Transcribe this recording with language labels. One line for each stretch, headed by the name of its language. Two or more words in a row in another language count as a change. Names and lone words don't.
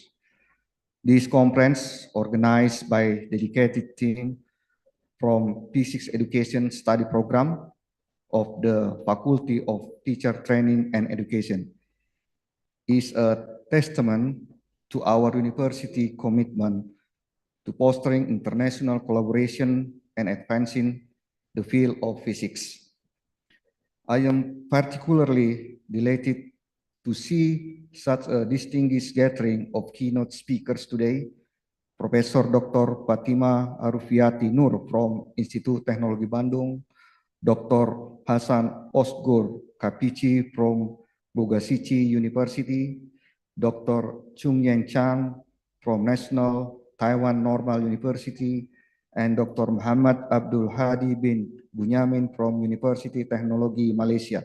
English: This conference, organized by dedicated team from Physics Education Study Program of the Faculty of Teacher Training and Education, is a testament to our university commitment to fostering international collaboration and advancing the field of physics. I am particularly delighted to see such a distinguished gathering of keynote speakers today. Professor Dr. Fatima Arufiati Nur from Institut Teknologi Bandung, Dr. Hasan Osgur Kapici from Bogasici University, Dr. Chung Yang Chang from National Taiwan Normal University, and Dr. Muhammad Abdul Hadi bin Bunyamin from University Teknologi Malaysia.